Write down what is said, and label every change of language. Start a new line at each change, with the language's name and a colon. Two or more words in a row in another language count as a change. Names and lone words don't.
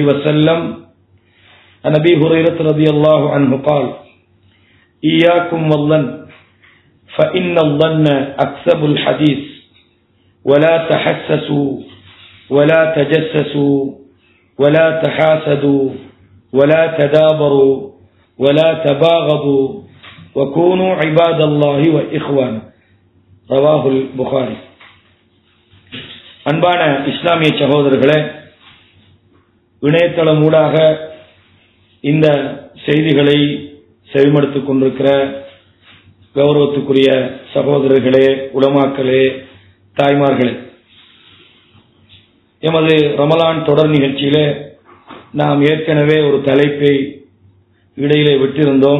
Arabic: وسلم عن أبي هريرة رضي الله عنه قال إياكم والظن فإن الظن أكذب الحديث ولا تحسسوا ولا تجسسوا ولا تحاسدوا ولا تدابروا ولا تباغضوا وكونوا عباد الله وإخوانا رواه البخاري.
Tamil: அன்பான இஸ்லாமிய சகோதரர்களே, இணையதளம் ஊடாக இந்த செய்திகளை செவிமடுத்துக் கொண்டிருக்கிற கௌரவத்துக்குரிய சகோதரர்களே, உலமாக்களே, தாய்மார்களே, எமது ரமலான் தொடர் நிகழ்ச்சியிலே நாம் ஏற்கனவே ஒரு தலைப்பை இடையிலே விட்டிருந்தோம்.